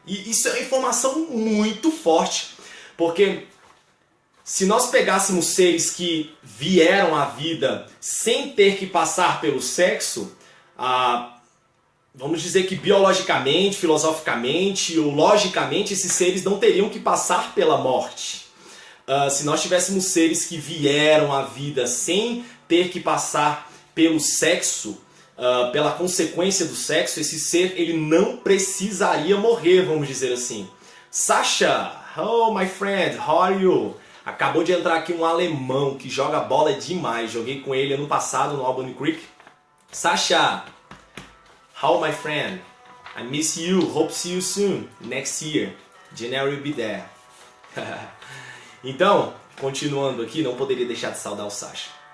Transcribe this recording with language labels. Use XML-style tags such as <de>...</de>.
<pt>E isso é uma informação muito forte, porque se nós pegássemos seres que vieram à vida sem ter que passar pelo sexo, vamos dizer que biologicamente, filosoficamente ou logicamente esses seres não teriam que passar pela morte. Se nós tivéssemos seres que vieram à vida sem ter que passar pelo sexo, pela consequência do sexo, esse ser ele não precisaria morrer, vamos dizer assim.</pt> <en>Sasha, oh my friend, how are you?</en> <pt>Acabou de entrar aqui um alemão que joga bola demais. Joguei com ele ano passado no Albany Creek.</pt> <en>Sasha, how my friend? I miss you. Hope to see you soon. Next year. January will be there.</en> <pt>Então, continuando aqui, não poderia deixar de saudar o Sasha.</pt>